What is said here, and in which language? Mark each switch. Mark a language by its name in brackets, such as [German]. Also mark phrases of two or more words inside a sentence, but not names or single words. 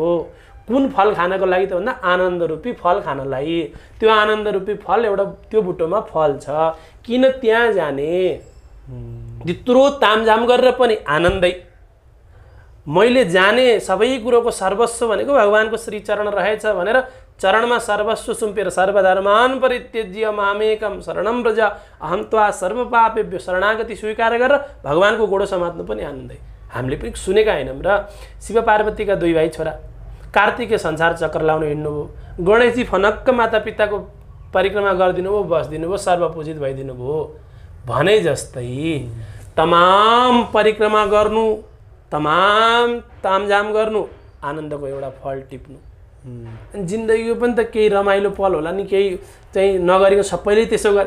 [Nepali] कुन फल खानको लागि त भन्दा आनन्द रूपी फल खानलाई। त्यो आनन्द रूपी फल एउटा त्यो बुटोमा फल छ। किन त्यहाँ जाने? त्यत्रो तामझाम गरेर पनि आनन्दै। मैले जाने सबै कुरोको सर्वस्व भनेको भगवानको श्रीचरण रहेछ भनेर चरणमा सर्वस्व सुम्पेर [Sanskrit] सर्वधर्मान परित्यज्य मामेकम शरणम व्रज अहं त्वा सर्वपापेभ्यो [Nepali] शरणागति स्वीकार गरेर भगवानको गोडो समात्नु पनि आनन्दै। हामीले पनि सुनेका होइनौँ र। शिव पार्वतीका 2 भाइ छोरा कार्तिके संसार चक्र लाउन हिँड्नुभयो। गणेशजी फनक्क माता पिताको परिक्रमा गरिदिनु भयो, बसिदिनु भयो, सर्वपूजित भइदिनु भयो। भने जस्तै तमाम परिक्रमा गर्नु, तमाम तामझाम गर्नु, आनन्दको एउटा फल टिप्नु, जिन्दगीको पनि त केही रमाइलो पल होला नि, केही चाहिँ नगरेको सबैले त्यसो गरे।